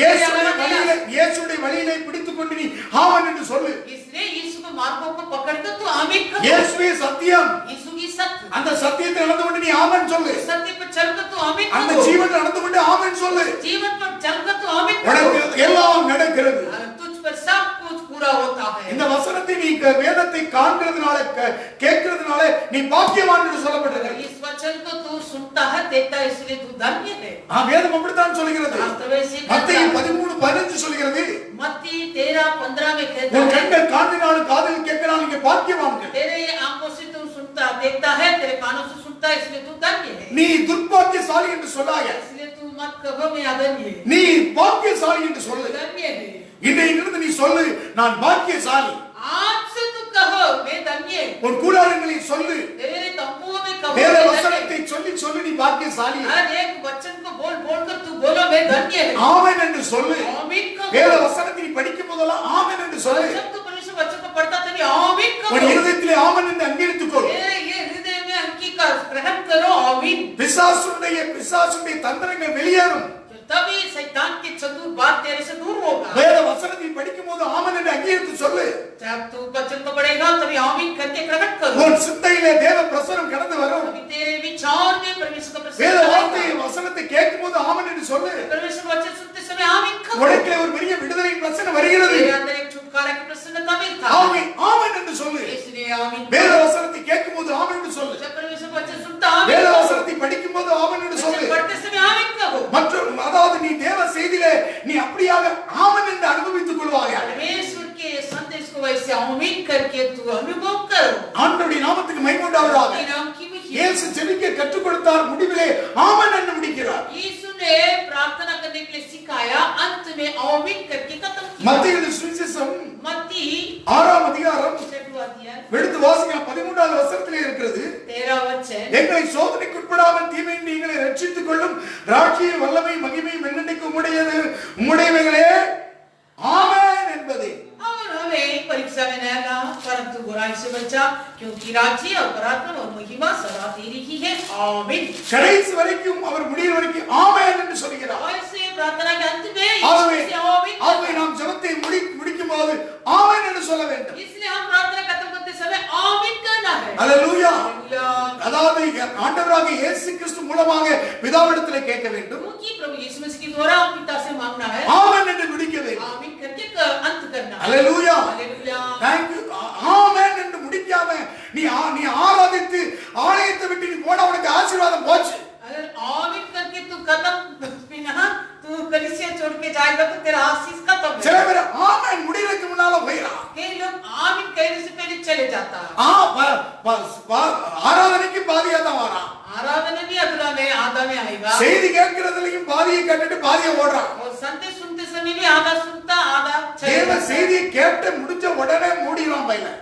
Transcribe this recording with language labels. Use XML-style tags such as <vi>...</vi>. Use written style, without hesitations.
<ta>இயேசுடைய வழியிலே பிடித்துக் கொண்டு நீ ஆமென் என்று சொல்லு.</ta> <hi>इसलिए यीशु के मार्गों को पकड़कर तू आमीन कर।</hi> <ta>இயேசுவே சத்தியம்,</ta> <hi>यीशु की सत्य,</hi> <ta>அந்த சத்தியத்தை நடந்து கொண்டு நீ ஆமென் சொல்லு.</ta> <hi>सत्य पर चलकर तू आमीन</hi> <ta>அந்த</ta> <hi>कर।</hi> <ta>ஜீவன் நடந்து கொண்டு ஆமென் சொல்லு.</ta> <hi>जीवन पर चलकर तू आमीन</hi> <ta>உனக்கு</ta> <hi>कर।</hi> <ta>எல்லாம் நடக்கிறது.</ta> <hi>तुझ पर सब कुछ पूरा होता है।</hi> <ta>இந்த வசனத்தை நீ வேதத்தை காண்கிறதுனால கேட்கிறதுனால நீ பாக்கியவான் என்று சொல்லப்பட்டிருக்கிறது.</ta> <hi>इस वचन को तू सुनता है, देखता है, इसलिए तू धन्य है।</hi> <ta>வேதம் அப்படித்தான் சொல்கிறது. மத்தேயு 13:15 சொல்கிறது,</ta> <hi>मत्ती 13:15 में कहता</hi> <ta>உன்</ta> <hi>है,</hi> <ta>கண்கள் காண்பினாலும் காதில் கேட்கிறாலும் நீங்க பாக்கியவான்கள்.</ta> <hi>तेरे आंखों से तू सुनता सुनता देखता है, तेरे कानों से सुनता है, इसलिए तू धन्य है।</hi> <ta>நீ துர்பாக்கியசாலி என்று சொல்லாய,</ta> <hi>इसलिए तू मत कहो मैं अधन्य है,</hi> <ta>நீ பாக்கியசாலி என்று சொல்லு.</ta> <hi>धन्य है।</hi> <ta>இன்றையிலிருந்து நீ சொல்லு, நான் பாக்கியசாலி.</ta> <hi>आज से तू कहो मैं धन्य है।</hi> <ta>உன் கூடாரங்களில் சொல்லு,</ta> <hi>तेरे तंबुओं में कहो</hi> <ta>வேத</ta> <hi>मैं धन्य</hi> <ta>வசனத்தை சொல்லி சொல்லி நீ பாக்கியசாலி.</ta> <hi>है। हर एक वचन को बोल बोल कर तू बोलो मैं धन्य है।</hi> <ta>ஆமென் என்று சொல்லு.</ta> <hi>आमीन कहो।</hi> <ta>வேத வசனத்தை நீ படிக்கும் போதெல்லாம் ஆமென் என்று சொல்லு.</ta> <hi>जब तू परमेश्वर वचन को पढ़ता तभी आमीन</hi> <ta>உன்</ta> <hi>कहो।</hi> <ta>இருதயத்திலே ஆமென் என்று அங்கீகரித்துக்கொள்.</ta> <hi>तेरे ये हृदय में अंगीकार ग्रहण करो आमीन।</hi> <ta>பிசாசுடைய தந்திரங்கள் வெளியேறும்.</ta> <hi>तभी शैतान की चतुर बात तेरे से दूर होगा।</hi> <ta>வேத வசனத்தை படிக்கும் போது ஆமென் என்று அங்கீகரித்து சொல்லு.</ta> <hi>जब तू वचन को पढ़ेगा तभी आमीन करके प्रकट करो।</hi> <ta>உன் சிந்தையிலே தேவ பிரசன்னம் கடந்து வரும்.</ta> <hi>तभी तेरे विचार में परमेश्वर का</hi> <ta>வேத</ta> <hi>प्रसन्न</hi> <ta>வார்த்தை வசனத்தை கேட்கும் போது ஆமென் என்று சொல்லு.</ta> <hi>परमेश्वर वचन सुनते समय आमीन कहो।</hi> <ta>உனக்கு ஒரு பெரிய விடுதலை பிரச்சனை வருகிறது.</ta> <hi>तेरे अंदर एक छुटकारा की प्रसन्नता मिलता है,</hi> <ta>ஆமென் ஆமென் என்று சொல்லு.</ta> <hi>इसलिए आमीन।</hi> <ta>வேத வசனத்தை கேட்கும் போது ஆமென் என்று சொல்லு.</ta> <hi>जब परमेश्वर वचन सुनता आमीन</hi> <ta>வேத</ta> <hi>कहो।</hi> <ta>வசனத்தை படிக்கும் போது ஆமென் என்று சொல்லு.</ta> <hi>वचन पढ़ते समय आमीन कहो।</hi> <ta>மற்றும் அதாவது நீ தேவ செய்தியிலே நீ அப்படியாக ஆமென் என்று அனுபவித்துக் கொள்வாயாக.</ta> <hi>परमेश्वर के संदेश को वैसे आमीन करके तू अनुभव करो।</hi> <ta>ஆண்டவருடைய நாமத்துக்கு மகிமை உண்டாவதாக.</ta> <hi>उसके नाम की महिमा।</hi> <ta>இயேசு ஜெபிக்க கற்றுக் கொடுத்தார், முடிவிலே ஆமென் என்று முடிக்கிறார்.</ta> <hi>यीशु ने प्रार्थना करने के लिए सिखाया, अंत में आमीन करके खत्म किया।</hi> <ta>மத்தேயு சுவிசேஷம்</ta> <hi>मत्ती</hi> <ta>6ஆம் அதிகாரம்</ta> <hi>6वां अध्याय</hi> <ta>எடுத்து வாசிங்க. 13வது வசனத்திலே இருக்கிறது.</ta> <hi>13 वचन।</hi> <ta>எங்களை சோதனைக்கு உட்படாமல் தீமை நீங்களை ரட்சித்துக் கொள்ளும் ராஜ்ய வல்லமை மகிமை என்னென்னைக்கு உம்முடையது, உம்முடையவைகளே ஆமென் என்பதே.</ta> <hi>और हमें परीक्षा में न आना, परंतु बुराई से बचा, क्योंकि राज्य और पराक्रम और महिमा सदा तेरी ही है आमीन।</hi> <ta>கடைசி வரைக்கும் அவர் முடிகிற வரைக்கும் ஆமென் என்று சொல்கிறார்.</ta> <hi>ऐसे प्रार्थना के अंत में</hi> <ta>ஆகவே</ta> <hi>यीशु से आमीन।</hi> <ta>ஆகவே நாம் ஜெபத்தை முடிக்கும் போது ஆமென் என்று சொல்ல வேண்டும்.</ta> <hi>इसलिए हम प्रार्थना खत्म करते समय आमीन कहना है।</hi> <ta>அல்லேலூயா.</ta> <hi>हालेलुया।</hi> <ta>அதாவது ஆண்டவராக இயேசு கிறிஸ்து மூலமாக பிதாவிடத்திலே கேட்க வேண்டும்.</ta> <hi>क्योंकि प्रभु यीशु मसीह के द्वारा हम पिता से मांगना है,</hi> <ta>ஆமென் என்று முடிக்க வேண்டும்.</ta> <hi>आमीन करके अंत करना है।</hi> <ta>அல்லேலூயா.</ta> <hi>हालेलुया।</hi> <en>Thank you.</en> <ta>ஆமென் என்று முடிக்காம நீ ஆராதித்து ஆலயத்தை விட்டு நீ போனா உனக்கு ஆசீர்வாதம் போச்சு.</ta> <hi>अगर आमीन करके तू खत्म बिना तू कलीसिया छोड़ के जाएगा तो तेरा आशीष खत्म है।</hi> <ta>சில பேர் ஆமென் முடியறதுக்கு முன்னால போயிறான்.</ta> <hi>कई लोग आमीन कहने से पहले चले जाता है।</hi> <ta>ஆராதனைக்கு பாதியா தான் வரான்.</ta> <hi>आराधना भी अगला में आधा में आएगा,</hi> <ta>செய்தி கேட்கிறதுலயும் பாதியை கேட்டுட்டு பாதியை ஓடுறான்.</ta> <hi>और संदेश सुनते समय भी आधा सुनता आधा चले</hi> <ta>தேவ</ta> <hi>जाता है।</hi> <ta>செய்தியை கேட்டு முடிஞ்ச உடனே மூடிடுவான் பையில.</ta>